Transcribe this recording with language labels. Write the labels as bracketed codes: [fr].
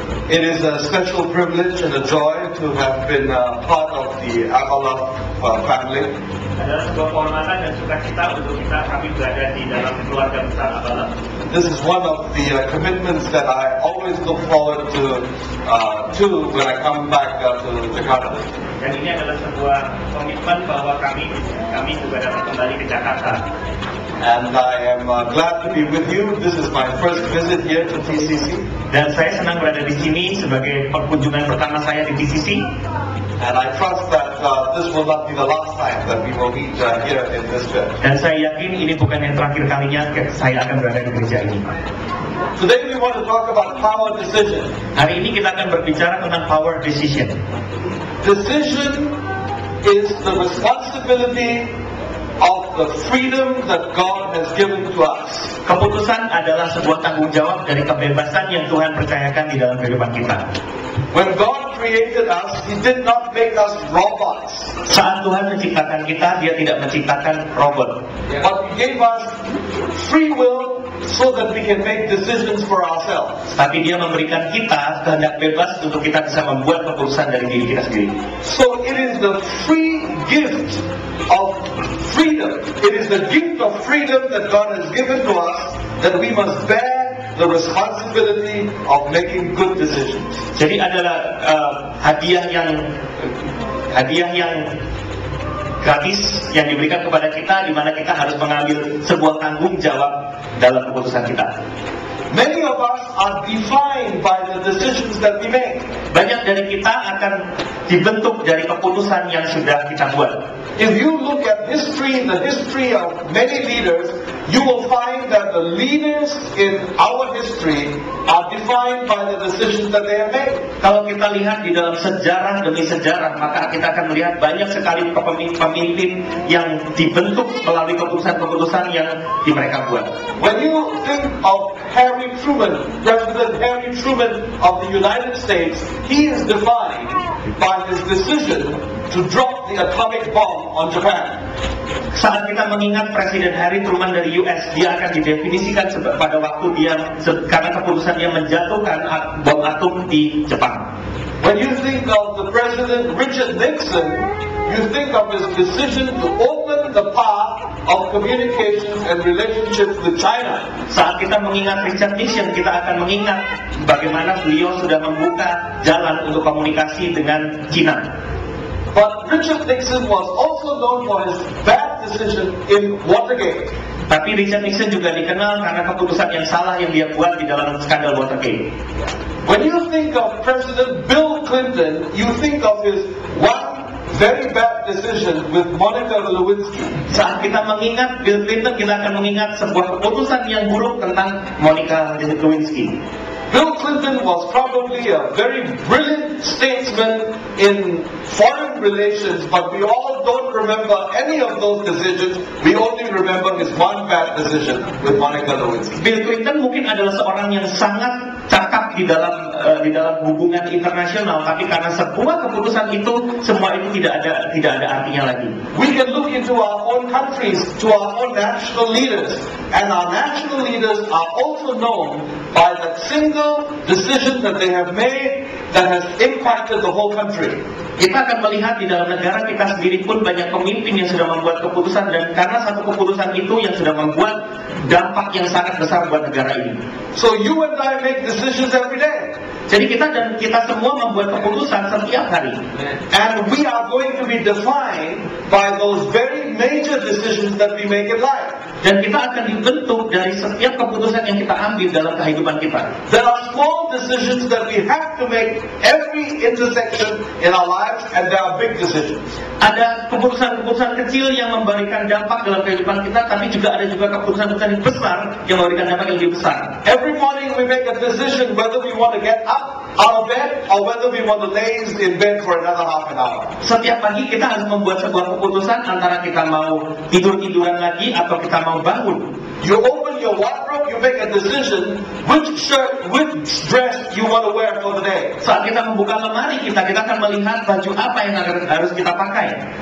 [en] It is a special privilege and a joy to have been part of the Ambalet family. [id] Adalah sebuah kehormatan dan sukacita untuk kami berada di dalam keluarga besar Ambalet. [en] This is one of the commitments that I always look forward to when I come back to Jakarta. [id] Dan ini adalah sebuah komitmen bahwa kami juga dapat kembali ke Jakarta. [en] And I am glad to be with you. This is my first visit here to TCC. [id] Dan saya senang berada di sini sebagai kunjungan pertama saya di TCC. [en] And I trust that this will not be the last time that we will meet here in this church. [id] Dan saya yakin ini bukan yang terakhir kalinya saya akan berada di gereja ini. [en] Today we want to talk about power decision. [id] Hari ini kita akan berbicara tentang power decision. [en] Decision is the responsibility of the freedom that God has given to us. [id] Keputusan adalah sebuah tanggung jawab dari kebebasan yang Tuhan percayakan di dalam kehidupan kita. [en] When God created us, He did not make us robots. [id] Saat Tuhan menciptakan kita, Dia tidak menciptakan robot. [en] But He gave us free will so that we can make decisions for ourselves. [id] Tapi Dia memberikan kita kehendak bebas untuk kita bisa membuat keputusan dari diri kita sendiri. [en] So it is the free gift of freedom. It is the gift of freedom that God has given to us, that we must bear the responsibility of making good decisions. [id] Jadi adalah hadiah yang gratis yang diberikan kepada kita, di mana kita harus mengambil sebuah tanggung jawab dalam keputusan kita. [en] Many of us are defined by the decisions that we make. [id] Banyak dari kita akan dibentuk dari keputusan yang sudah kita buat. [en] If you look at the history of many leaders, you will find that the leaders in our history are defined by the decisions that they have made. [id] Kalau kita lihat di dalam sejarah demi sejarah, maka kita akan melihat banyak sekali pemimpin yang dibentuk melalui keputusan-keputusan yang mereka buat. [en] When you think of Harry Truman, President Harry Truman of the United States, he is defined by his decision to drop the atomic bomb on Japan. [id] Saat kita mengingat Presiden Harry Truman dari US, dia akan didefinisikan pada waktu dia karena keputusan dia menjatuhkan bom atom di Jepang. [en] When you think of the President Richard Nixon, you think of his decision to open the path of communications and relationships with China. [id] Saat kita mengingat Richard Nixon, kita akan mengingat bagaimana beliau sudah membuka jalan untuk komunikasi dengan China. [en] But Richard Nixon was also known for his bad decision in Watergate. [id] Tapi Richard Nixon juga dikenal karena keputusan yang salah yang dia buat di dalam skandal Watergate. [en] When you think of President Bill Clinton, you think of his one very bad decision with Monica Lewinsky. [id] Saat kita mengingat Bill Clinton, kita akan mengingat sebuah keputusan yang buruk tentang Monica Lewinsky. [en] Bill Clinton was probably a very brilliant statesman in foreign relations, but we all don't remember any of those decisions. We only remember his one bad decision with Monica Lewinsky. [id] Bill Clinton mungkin adalah seorang yang sangat cakap di dalam hubungan internasional, tapi karena sebuah keputusan itu, semua itu tidak ada artinya lagi. [en] We can look into our own countries, to our own national leaders, and our national leaders are also known by that single decision that they have made that has impacted the whole country. [id] Kita akan melihat di dalam negara kita sendiri pun banyak pemimpin yang sudah membuat keputusan, dan karena satu keputusan itu yang sudah membuat dampak yang sangat besar buat negara ini. [en] So you and I make decisions every day. [id] Jadi kita semua membuat keputusan setiap hari. [en] And we are going to be defined by those very major decisions that we make in life. [id] Dan kita akan dibentuk dari setiap keputusan yang kita ambil dalam kehidupan kita. [en] There are small decisions that we have to make every intersection in our lives, and there are big decisions. [id] Ada keputusan-keputusan kecil yang memberikan dampak dalam kehidupan kita, tapi juga ada keputusan-keputusan yang besar yang memberikan dampak yang lebih besar. [en] Every morning we make a decision whether we want to get up out of bed or whether we want to lay in bed for another half an hour. [id] Setiap pagi kita harus membuat sebuah keputusan antara kita mau tidur-tiduran lagi atau kita mau bangun. [en] You open your wardrobe, you make a decision which shirt, which dress you want to wear for the day. [id] Saat kita membuka lemari kita akan melihat baju apa yang harus kita pakai.